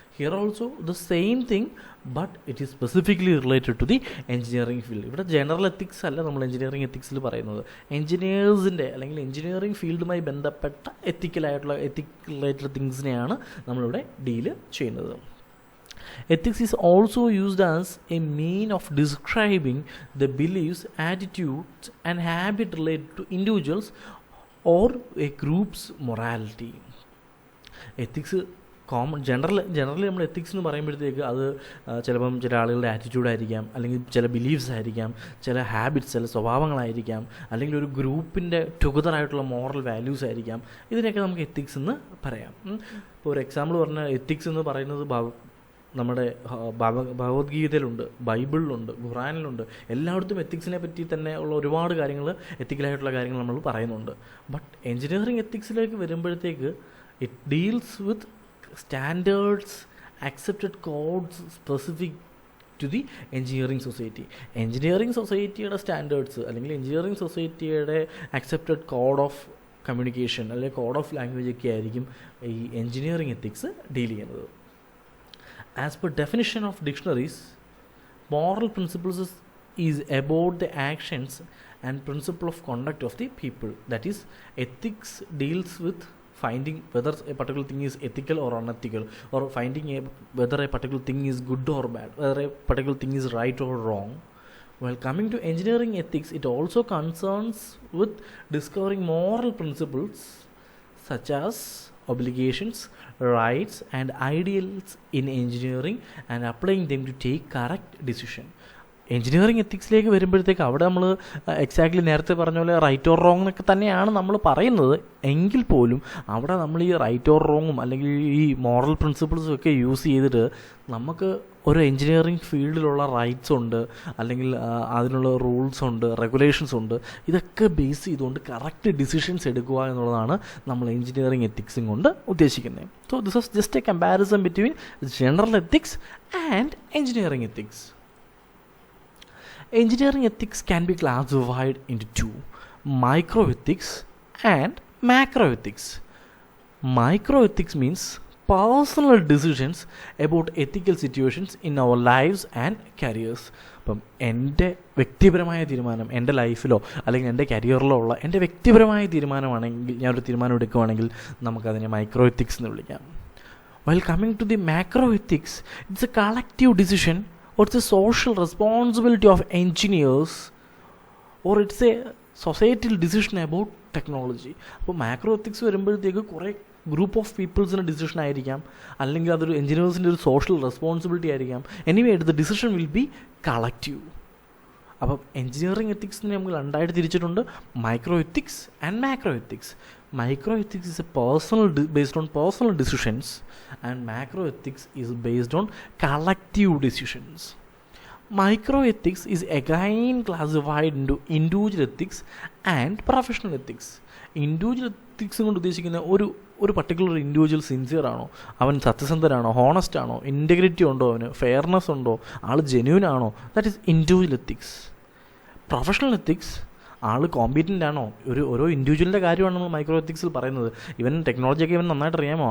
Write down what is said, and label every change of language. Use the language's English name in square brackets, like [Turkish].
[English] Here also the same thing, but it is specifically related to the engineering field. [Malayalam] ഇവിടെ general ethics അല്ല നമ്മൾ engineering എത്തിക്സിൽ പറയുന്നത്, എഞ്ചിനീയേഴ്സിൻ്റെ അല്ലെങ്കിൽ engineering ഫീൽഡുമായി ബന്ധപ്പെട്ട എത്തിക്കൽ റിലേറ്റഡ് തിങ്സിനെയാണ് നമ്മളിവിടെ ഡീല് ചെയ്യുന്നത്. [English] Ethics is also used as a mean of describing the beliefs, attitudes, and habits related to individuals or a group's morality. [Malayalam] Ethics generally നമ്മൾ ethics എന്ന് പറയുമ്പോഴത്തേക്ക് അത് ചിലപ്പം ചില ആളുകളുടെ ആറ്റിറ്റ്യൂഡായിരിക്കാം, അല്ലെങ്കിൽ ചില ബിലീഫ്സ് ആയിരിക്കാം, ചില ഹാബിറ്റ്സ്, ചില സ്വഭാവങ്ങളായിരിക്കാം, അല്ലെങ്കിൽ ഒരു ഗ്രൂപ്പിൻ്റെ ടുഗദറായിട്ടുള്ള മോറൽ വാല്യൂസ് ആയിരിക്കാം. ഇതിനൊക്കെ നമുക്ക് എത്തിക്സ് എന്ന് പറയാം. ഇപ്പോൾ ഒരു എക്സാമ്പിൾ പറഞ്ഞാൽ എത്തിക്സ് എന്ന് പറയുന്നത് നമ്മുടെ ഭഗവത്ഗീതയിലുണ്ട്, ബൈബിളിലുണ്ട്, ഖുറാനിലുണ്ട്, എല്ലായിടത്തും എത്തിക്സിനെ പറ്റി തന്നെ ഉള്ള ഒരുപാട് കാര്യങ്ങൾ, എത്തിക്കലായിട്ടുള്ള കാര്യങ്ങൾ നമ്മൾ പറയുന്നുണ്ട്. [English] but [Malayalam] എഞ്ചിനീയറിംഗ് എത്തിക്സിലേക്ക് വരുമ്പോഴത്തേക്ക് [English] It deals with standards, accepted codes specific to the engineering society. [Malayalam] Engineering സൊസൈറ്റിയുടെ സ്റ്റാൻഡേർഡ്സ് അല്ലെങ്കിൽ എഞ്ചിനീയറിംഗ് സൊസൈറ്റിയുടെ അക്സെപ്റ്റഡ് കോഡ് ഓഫ് കമ്മ്യൂണിക്കേഷൻ അല്ലെങ്കിൽ കോഡ് ഓഫ് ലാംഗ്വേജ് ഒക്കെ ആയിരിക്കും ഈ എഞ്ചിനീയറിംഗ് എത്തിക്സ് ഡീൽ ചെയ്യുന്നത്. [English] As per definition of dictionaries, moral principles is about the actions and principle of conduct of the people. That is, ethics deals with finding whether a particular thing is ethical or unethical, or finding whether a particular thing is good or bad, whether a particular thing is right or wrong. While coming to engineering ethics, it also concerns with discovering moral principles such as obligations, rights, and ideals in engineering and applying them to take correct decision. [Malayalam] Engineering എത്തിക്സിലേക്ക് വരുമ്പോഴത്തേക്ക് അവിടെ നമ്മൾ exactly നേരത്തെ പറഞ്ഞ പോലെ right or wrong എന്നൊക്കെ തന്നെയാണ് നമ്മൾ പറയുന്നത്. എങ്കിൽ പോലും അവിടെ നമ്മൾ ഈ റൈറ്റ് ഓർ റോങ്ങും അല്ലെങ്കിൽ ഈ മോറൽ പ്രിൻസിപ്പിൾസും ഒക്കെ യൂസ് ചെയ്തിട്ട് നമുക്ക് ഒരു എഞ്ചിനീയറിംഗ് ഫീൽഡിലുള്ള റൈറ്റ്സ് ഉണ്ട്, അല്ലെങ്കിൽ അതിനുള്ള റൂൾസ് ഉണ്ട്, റെഗുലേഷൻസ് ഉണ്ട്. ഇതൊക്കെ ബേസ് ചെയ്തുകൊണ്ട് കറക്റ്റ് ഡിസിഷൻസ് എടുക്കുക എന്നുള്ളതാണ് നമ്മൾ എഞ്ചിനീയറിംഗ് എത്തിക്സും കൊണ്ട് ഉദ്ദേശിക്കുന്നത്. [English] So this was just a comparison between general ethics and engineering ethics. Engineering ethics can be classified into two: microethics and macroethics. Microethics means personal decisions about ethical situations in our lives and careers. [Malayalam] അപ്പം എൻ്റെ വ്യക്തിപരമായ തീരുമാനം എൻ്റെ ലൈഫിലോ അല്ലെങ്കിൽ എൻ്റെ കരിയറിലോ ഉള്ള എൻ്റെ വ്യക്തിപരമായ തീരുമാനമാണെങ്കിൽ, ഞാനൊരു തീരുമാനം എടുക്കുകയാണെങ്കിൽ നമുക്കതിനെ മൈക്രോ എത്തിക്സ് എന്ന് വിളിക്കാം. [English] While coming to the macroethics, it's a collective decision, or it's a social responsibility of engineers, or it's a societal decision about technology. [Malayalam] അപ്പോൾ മാക്രോ എത്തിക്സ് വരുമ്പോഴത്തേക്ക് കുറേ ഗ്രൂപ്പ് ഓഫ് പീപ്പിൾസിൻ്റെ ഡിസിഷൻ ആയിരിക്കാം, അല്ലെങ്കിൽ അതൊരു എഞ്ചിനീയേഴ്സിൻ്റെ ഒരു സോഷ്യൽ റെസ്പോൺസിബിലിറ്റി ആയിരിക്കാം. [English] Anyway the decision will be collective. [Malayalam] അപ്പം engineering എത്തിക്സിനെ നമ്മൾ രണ്ടായിട്ട് തിരിച്ചിട്ടുണ്ട്: micro ethics and macro ethics. [English] Micro ethics is a based on personal decisions, and macro ethics is based on collective decisions. Micro ethics is again classified into individual ethics and professional ethics. [Malayalam] Individual ethics കൊണ്ട് ഉദ്ദേശിക്കുന്ന ഒരു particular individual sincere ആണോ, അവൻ സത്യസന്ധനാണോ, honest ആണോ, integrity ഉണ്ടോ, അവന് fairness ഉണ്ടോ, ആൾ genuine ആണോ, [English] That is individual ethics. [Malayalam] Professional ethics all competent ആണോ? ഓരോ ഇൻഡിവിജ്വലിൻ്റെ കാര്യമാണ് നമ്മൾ മൈക്രോ എത്തിക്സിൽ പറയുന്നത്. ഇവൻ ടെക്നോളജിയൊക്കെ ഇവൻ നന്നായിട്ട് അറിയാമോ?